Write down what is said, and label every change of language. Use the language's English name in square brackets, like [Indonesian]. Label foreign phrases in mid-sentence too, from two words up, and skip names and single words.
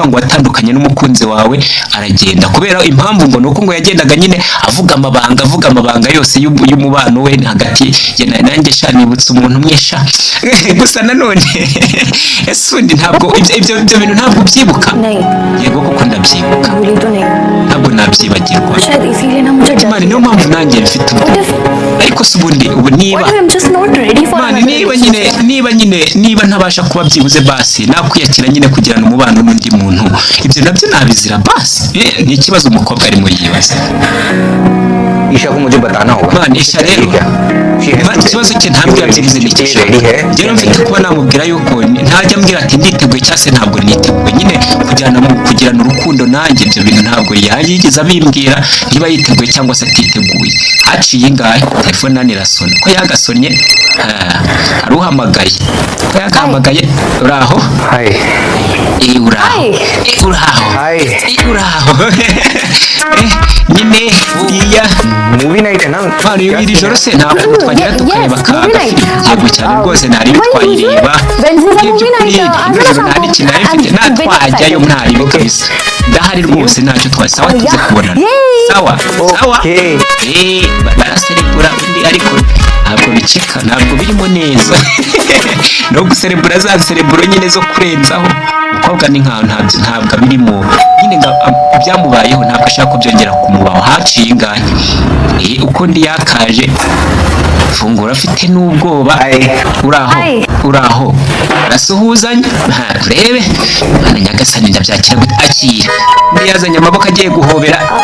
[Kinyarwanda] ngo watandukanye n'umukunzi wawe aragenda kubera impamvu ngo nuko ngo yagendaga nyine avuga amabanga yose y'umubano we hagati ye nanjye sha nibutse umuntu mwesha gusa nanone ese undi ntabwo ibyo bintu ntabwo byibuka yego kuko ndabyibuka ntabwo nabyibagirwa mani niyo mpamvu nanjye mfite ariko se ubundi ubu niba ntabasha kuba byibuze basi nakwiyakira nyine kugirana umubano n'undi muntu ibyo nabyo nabizira basi ni ikibazo umukobwa arimo yibaza [Hindi] ईशा को मुझे बताना होगा [Kinyarwanda] mani isha rero ikibazo cye ntabwo yabyibuze ni cyisha rero mfite kuba namubwira yuko ntajya ambwira ati nditeguye cyangwa se ntabwo niteguye nyine kugirana urukundo nanjye ibyo bintu ntabwo yigeze abimbwira niba yiteguye cyangwa se atiteguye haciye ingahe telefone nani irasona ko yagasonye aruhamagaye ko yagahamagaye uraho uraho nyine uriya [English] movie night [Hindi] है ना [Kinyarwanda] mani iri joro se ntabwo twagira tukareba yego cyane rwose ntari twayireba by'ukuri nijoro nta n'ikintu nari mfite natwajyayo ntaribe kabisa ndahari rwose ntacyo twasawa tuze kubonana sawa baraserebura undi ariko ntabwo biceka ntabwo birimo neza no guserebura za sereburo nyine zo kurenzaho umukobwa ni nkaho ntabwo birimo nyine byamubayeho ntabwo ashaka ko byongera kumubaho haciye ingahe uko ndi yakaje fungura afite n'ubwoba uraho arasuhuzanya urebe mwana nyagasani ndabyakira gute akira undi yazanye amaboko agiye guhobera